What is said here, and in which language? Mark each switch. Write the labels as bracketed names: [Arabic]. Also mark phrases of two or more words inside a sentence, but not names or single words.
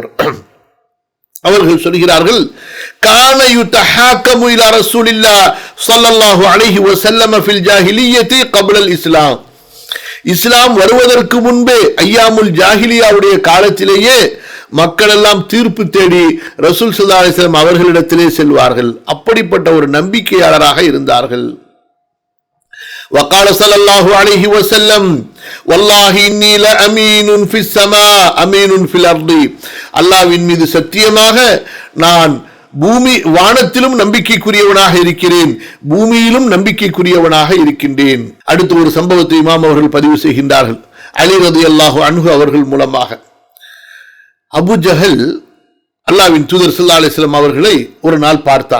[Tamil] அவர்கள் சொல்கிறார்கள், [Arabic] كان يتحاكم إلى رسول الله صلى الله عليه وسلم في الجاهلية قبل الإسلام. [Tamil] இஸ்லாம் வருவதற்கு முன்பே ஐயாமுல் ஜாஹிலியாவுடைய காலத்திலேயே மக்கள் எல்லாம் தீர்ப்பு தேடி ரசூல் [Arabic] صلى الله عليه وسلم [Tamil] அவர்களிடத்திலே செல்வார்கள். அப்படிப்பட்ட ஒரு நம்பிக்கையாளராக இருந்தார்கள். [Arabic] وقال صلى الله عليه وسلم والله إني لأمين في السماء أمين في الأرض. [Tamil] அல்லாஹ்வின் மீது சத்தியமாக நான் வானத்திலும் நம்பிக்கைக்குரியவனாக இருக்கிறேன், பூமியிலும் நம்பிக்கைக்குரியவனாக இருக்கின்றேன். அடுத்த ஒரு சம்பவத்தை இமாம் அவர்கள் பதிவு செய்கின்றார்கள். அலி [Arabic] رضي الله عنه [Tamil] அவர்கள் மூலமாக. அபு ஜஹல் அல்லாஹ்வின் தூதர் [Arabic] صلى الله عليه وسلم [Tamil] அவர்களை ஒரு நாள் பார்த்தார்.